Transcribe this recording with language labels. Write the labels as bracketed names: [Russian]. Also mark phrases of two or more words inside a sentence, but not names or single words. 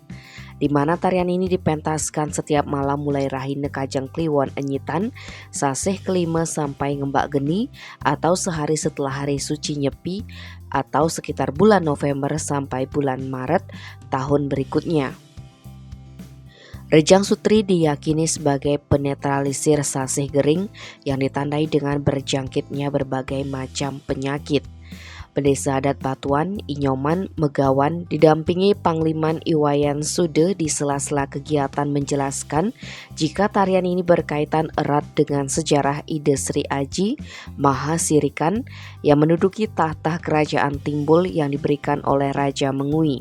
[Indonesian] Di mana tarian ini dipentaskan setiap malam mulai Rahine Kajang Kliwon Enyitan, Sasih kelima sampai Ngembak Geni atau sehari setelah hari suci Nyepi atau sekitar bulan November sampai bulan Maret tahun berikutnya. Rejang Sutri diyakini sebagai penetralisir sasih gering yang ditandai dengan berjangkitnya berbagai macam penyakit. Pendesa adat Batuan, Inyoman, Megawan didampingi Pangliman Iwayan Sude di sela-sela kegiatan menjelaskan jika tarian ini berkaitan erat dengan sejarah Ide Sri Aji Mahasirikan yang menduduki tahta kerajaan Timbul yang diberikan oleh Raja Mengui.